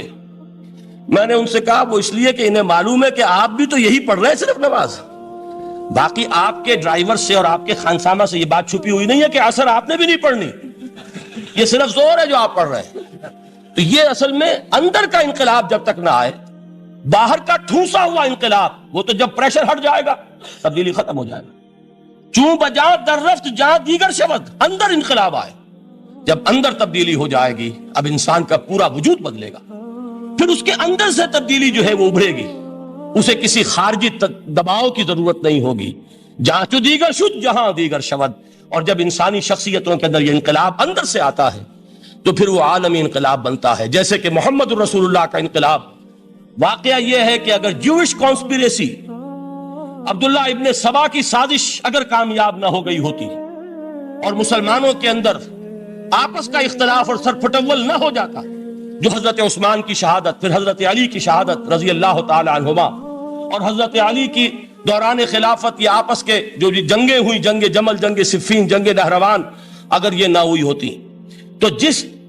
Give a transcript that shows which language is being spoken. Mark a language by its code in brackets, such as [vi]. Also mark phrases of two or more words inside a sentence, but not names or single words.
[ur] میں نے ان سے کہا وہ اس لیے کہ انہیں معلوم ہے کہ آپ بھی تو یہی پڑھ رہے ہیں صرف نماز، باقی آپ کے ڈرائیور سے اور آپ کے خانسامہ سے یہ بات چھپی ہوئی نہیں ہے کہ عصر آپ نے بھی نہیں پڑھنی. یہ صرف زور ہے جو آپ پڑھ رہے ہیں. تو یہ اصل میں اندر کا انقلاب جب تک نہ آئے، باہر کا ٹھوسا ہوا انقلاب وہ تو جب پریشر ہٹ جائے گا تبدیلی ختم ہو جائے گا. [fa] چوں بجا در رفت جہاں دیگر شود، [ur] اندر انقلاب آئے. جب اندر تبدیلی ہو جائے گی اب انسان کا پورا وجود بدلے گا، پھر اس کے اندر سے تبدیلی جو ہے وہ ابھرے گی، اسے کسی خارجی دباؤ کی ضرورت نہیں ہوگی. [fa] جہاں چو دیگر شد جہاں دیگر شود. [ur] اور جب انسانی شخصیتوں کے اندر یہ انقلاب اندر سے آتا ہے تو پھر وہ عالمی انقلاب بنتا ہے. جیسے کہ محمد رسول اللہ کا انقلاب. واقعہ یہ ہے کہ اگر [en] Jewish conspiracy, [ur] عبداللہ ابن سبا کی سازش اگر کامیاب نہ ہو گئی ہوتی اور مسلمانوں کے اندر آپس کا اختلاف اور سرپٹول نہ ہو جاتا، جو حضرت عثمان کی شہادت، پھر حضرت علی کی شہادت [ar] رضی اللہ تعالی عنہما، [ur] اور حضرت علی کی دوران خلافت یہ آپس کے جو جنگیں ہوئی، جنگ جمل، جنگ صفین، جنگ نہروان، اگر یہ نہ ہوئی ہوتی تو جس